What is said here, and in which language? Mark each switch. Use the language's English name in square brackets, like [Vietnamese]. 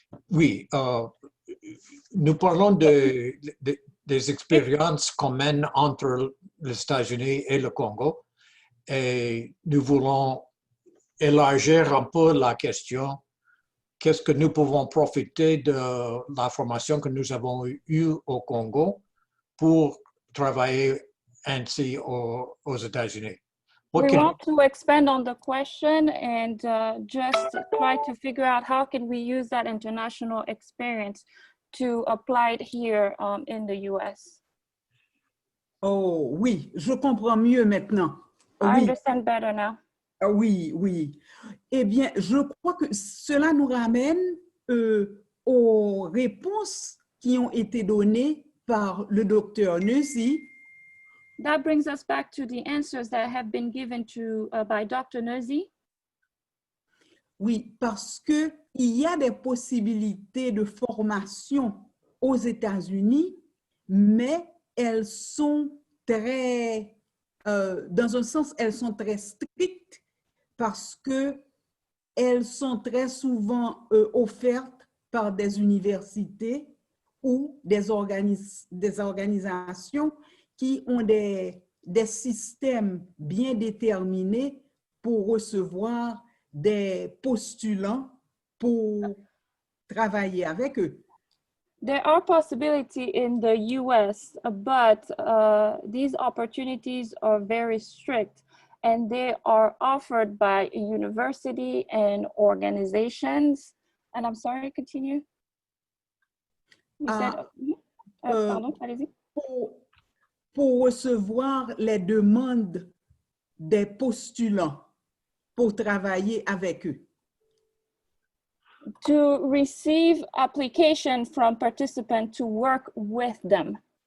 [French] Oui, nous parlons des expériences communes entre les États-Unis et le Congo et nous voulons élargir un peu la question. Qu'est-ce que nous pouvons profiter de la formation que nous avons eue au Congo pour travailler ainsi aux États-Unis? [English] We want to expand on the question and just try to figure out how can we use that international experience to apply it here in the US. [French] Oh oui, je comprends mieux maintenant. [English] I understand better now. [French] Oui, oui. Eh bien, je crois que cela nous ramène aux réponses qui ont été données par le docteur Neusi [English] That brings us back to the answers that have been given to by Dr. Nerzi. [French] Oui, parce que il y a des possibilités de formation aux États-Unis, mais elles sont très, dans un sens, elles sont très strictes parce que elles sont très souvent offertes par des universités ou des organisations qui ont des systèmes bien déterminés pour recevoir des postulants pour travailler avec eux. [English] There are possibilities in the US, but these opportunities are very strict and they are offered by a university and organizations. And I'm sorry, continue. You said, [French] pardon, allez-y. Pour recevoir les demandes des postulants pour travailler avec eux. [English] To receive application from participants to work with them.